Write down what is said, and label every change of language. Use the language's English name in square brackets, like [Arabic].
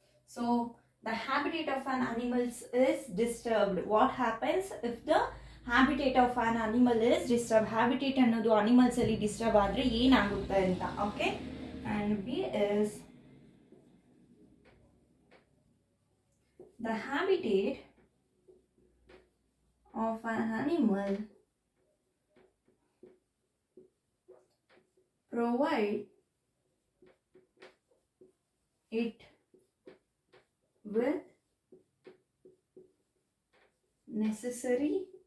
[English] So the habitat of an animal is disturbed. What happens if the habitat of an animal is disturbed? [Kannada] Habitat ಅನ್ನೋದು animals ಅಲ್ಲಿ disturb ಆದ್ರೆ ಏನಾಗುತ್ತೆ ಅಂತ. [English] okay, and B is the habitat of an animal provide it with necessities